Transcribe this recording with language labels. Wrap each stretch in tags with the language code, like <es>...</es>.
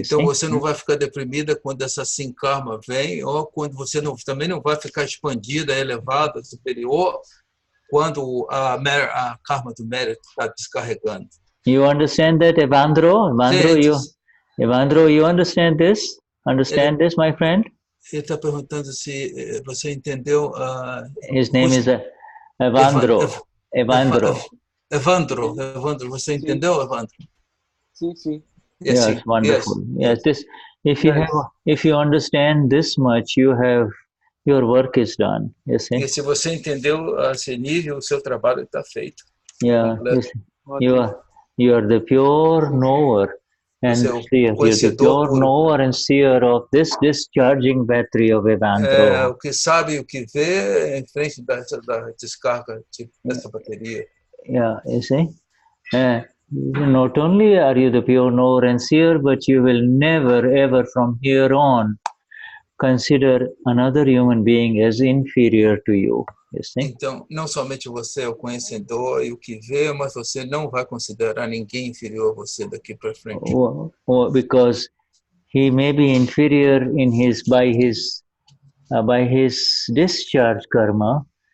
<pt>Então você não vai ficar deprimida quando essa sin karma vem, ou quando você também não vai ficar expandida, elevada, superior, quando a karma do mérito está descarregando.</pt> <en>You understand that, Evandro? Evandro, you understand this? Understand this, my friend?</en> <pt>Ele está perguntando se você entendeu.</pt> <en>His name is Evandro. Evandro,</en> <pt>você entendeu, Evandro? Sim.</pt> <en>Yes, wonderful. Yes, this. If you understand this much, your work is done. You see?</en> <pt>E se você entendeu esse nível, o seu trabalho está feito.</pt> <en>Yeah, you are the pure knower. And seer, the pure knower and seer of this discharging battery of Evandro.</en> <pt>O que sabe e o que vê em frente da descarga dessa bateria.</pt> <en>Yeah, you see? Not only are you the pure knower and seer, but you will never ever from here on consider another human being as inferior to you.</en> <pt>Então, não somente você é o conhecedor e o que vê, mas você não vai considerar ninguém inferior a você daqui para frente.</pt> <en>Because he may be inferior in by his discharge karma.</en>